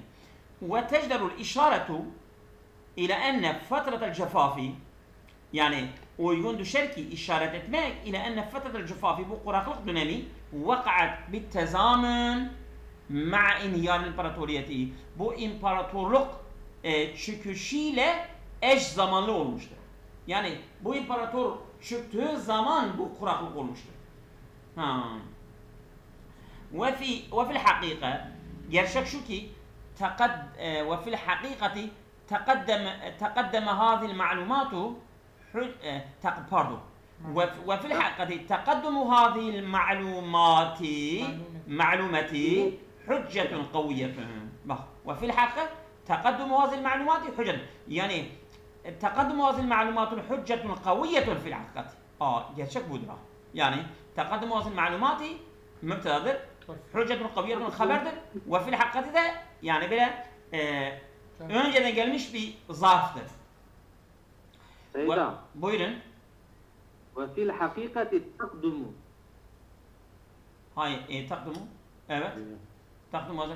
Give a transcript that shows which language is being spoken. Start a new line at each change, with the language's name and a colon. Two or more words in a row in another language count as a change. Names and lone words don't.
Arabic: وتجدر الإشارة إلى أن فترة الجفاف
Turkish: yani uygun düşer ki işaret etmek ile
Arabic: أن فترة الجفاف
Turkish: bu kuraklık dönemi
Arabic: وقعت بالتزامن مع انهيار الإمبراطورية
Turkish: bu imparatorluk çöküşüyle eş zamanlı olmuştur. Yani bu imparator çöktüğü zaman bu kuraklık olmuştur.
Arabic: وفي الحقيقة
Turkish: gerçek şu ki
Arabic: وفي الحقيقة تقدم هذه المعلومات pardon وفي الحقيقة تقدم هذه المعلومات حجة قوية bak وفي الحقيقة تقدم هذه المعلومات حجة yani تقدم هذه المعلومات حجة قوية في الحقيقة
Turkish: gerçek budur yani
Arabic: تقدم هذه المعلومات mübtedadır حجة قوية haberdir وفي الحقيقة
Turkish: de yani böyle önceden gelmiş bir zarftır. Seyda. Buyurun.
Arabic: وفي الحقيقة تقدم.
Turkish: Hayır, takdumu. Evet. Takdumu hazır.